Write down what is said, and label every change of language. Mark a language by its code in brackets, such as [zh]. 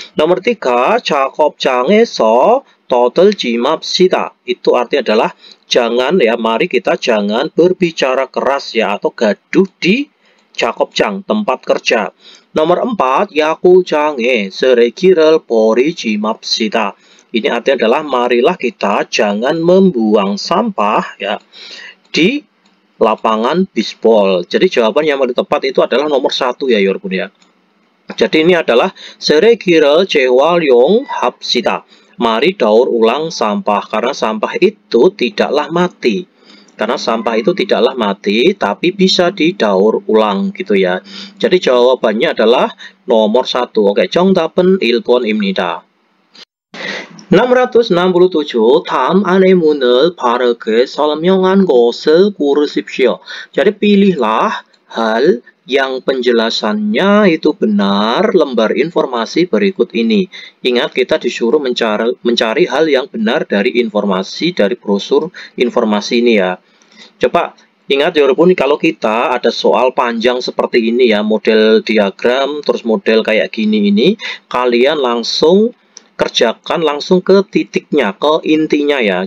[ko] Nomor 3, 작업장에서 떠들지 맙시다. [id] Itu artinya adalah jangan ya, mari kita jangan berbicara keras ya atau gaduh di 작업장, tempat kerja. [ko] Nomor 4, 야구장에 쓰레기를 버리지 맙시다. [id] Ini artinya adalah marilah kita jangan membuang sampah ya di lapangan bisbol. Jadi jawaban yang paling tepat itu adalah nomor 1 ya Yorgun ya. Jadi ini adalah [ko] 쓰레기를 재활용합시다. [id] Mari daur ulang sampah karena sampah itu tidaklah mati. Karena sampah itu tidaklah mati tapi bisa didaur ulang gitu ya. Jadi jawabannya adalah nomor 1. [ko] Oke, 정답은 1번입니다. 667 다음 안내문을 바르게 설명한 것을 고르십시오. [id] Jadi pilihlah hal yang penjelasannya itu benar lembar informasi berikut ini. Ingat kita disuruh mencari hal yang benar dari informasi dari brosur informasi ini ya. Coba ingat ya walaupun kalau kita ada soal panjang seperti ini ya, model diagram terus model kayak gini ini, kalian langsung kerjakan langsung ke titiknya, ke intinya ya.